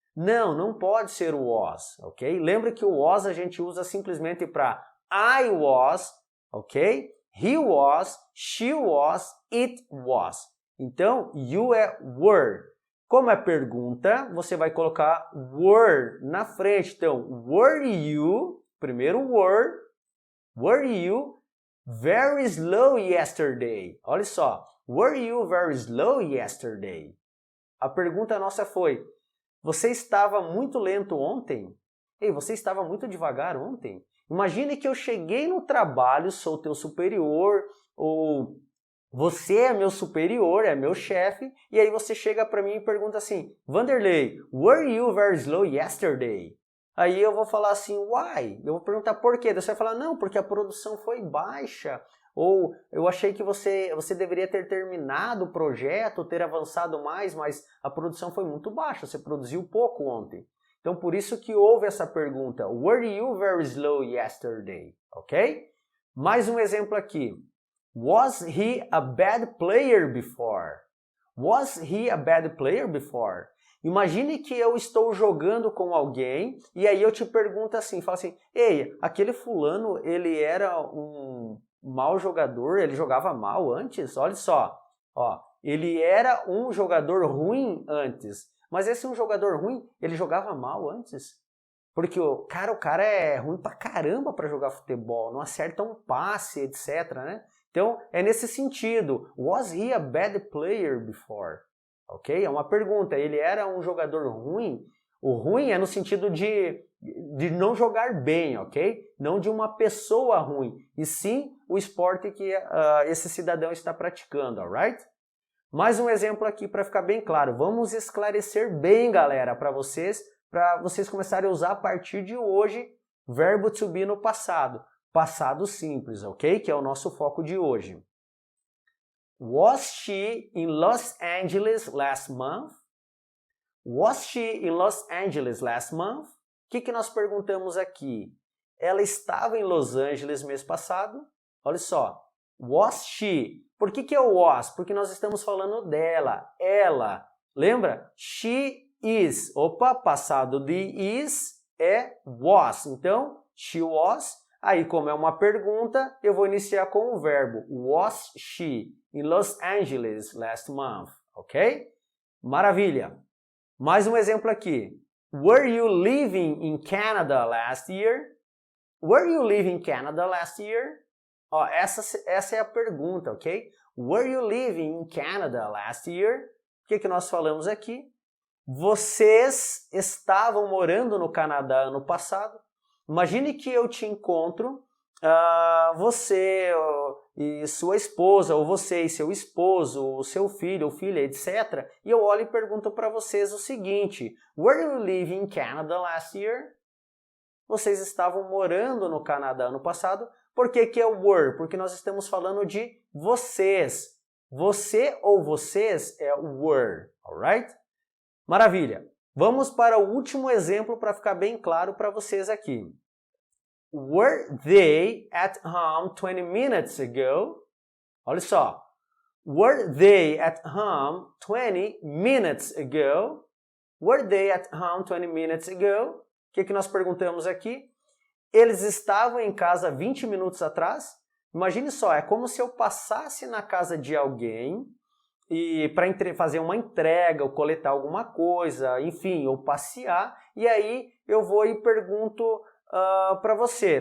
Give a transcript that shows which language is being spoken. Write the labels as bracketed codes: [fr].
[pt] Não pode ser o was, ok? Lembra que o was a gente usa simplesmente para [en] I was, [pt] ok? [en] He was, she was, it was. [pt] Então, you é were. Como é pergunta, você vai colocar were na frente. [en] Então, were you, primeiro were you very slow yesterday? [pt] Olha só, [en] were you very slow yesterday? [pt] A pergunta nossa foi, você estava muito lento ontem? Ei, você estava muito devagar ontem? Imagine que eu cheguei no trabalho, sou teu superior, ou você é meu superior, é meu chefe, e aí você chega para mim e pergunta assim, Vanderlei, [en] were you very slow yesterday? [pt] Aí eu vou falar assim, why? Eu vou perguntar por quê? Você vai falar, não, porque a produção foi baixa, ou eu achei que você deveria ter terminado o projeto, ter avançado mais, mas a produção foi muito baixa, você produziu pouco ontem. Então por isso que houve essa pergunta, [en] were you very slow yesterday? [pt] Ok? Mais um exemplo aqui. [en] Was he a bad player before? Was he a bad player before? [pt] Imagine que eu estou jogando com alguém e aí eu te pergunto assim, falo assim, ei, aquele fulano, ele era um mau jogador, ele jogava mal antes? Olha só, ó, ele era um jogador ruim antes, mas esse um jogador ruim, ele jogava mal antes? Porque o cara é ruim pra caramba para jogar futebol, não acerta um passe, etc, né? Então, é nesse sentido. [en] Was he a bad player before? [pt] Ok? É uma pergunta. Ele era um jogador ruim? O ruim é no sentido de não jogar bem, ok? Não de uma pessoa ruim. E sim o esporte que esse cidadão está praticando, alright? Mais um exemplo aqui para ficar bem claro. Vamos esclarecer bem, galera, para vocês começarem a usar a partir de hoje verbo to be no passado. Passado simples, ok? Que é o nosso foco de hoje. [en] Was she in Los Angeles last month? Was she in Los Angeles last month? [pt] O que nós perguntamos aqui? Ela estava em Los Angeles mês passado? Olha só. [en] Was she? [pt] Por que é o was? Porque nós estamos falando dela. Ela. Lembra? [en] She is. [pt] Opa, passado de is é was. Então, [en] she was. [pt] Aí, como é uma pergunta, eu vou iniciar com o verbo. [en] Was she in Los Angeles last month? [pt] Ok? Maravilha! Mais um exemplo aqui. [en] Were you living in Canada last year? Were you living in Canada last year? [pt] Ó, essa é a pergunta, ok? [en] Were you living in Canada last year? [pt] O que nós falamos aqui? Vocês estavam morando no Canadá ano passado? Imagine que eu te encontro você e sua esposa, ou você e seu esposo, o seu filho ou filha, etc. E eu olho e pergunto para vocês o seguinte: [en] Were you living in Canada last year? [pt] Vocês estavam morando no Canadá ano passado. Por que que é o were? Porque nós estamos falando de vocês. Você ou vocês é o were, alright? Maravilha! Vamos para o último exemplo para ficar bem claro para vocês aqui. [en] Were they at home 20 minutes ago? [pt] Olha só. [en] Were they at home 20 minutes ago? Were they at home 20 minutes ago? [pt] O que nós perguntamos aqui? Eles estavam em casa 20 minutos atrás? Imagine só, é como se eu passasse na casa de alguém e para fazer uma entrega, ou coletar alguma coisa, enfim, ou passear, e aí eu vou e pergunto para você.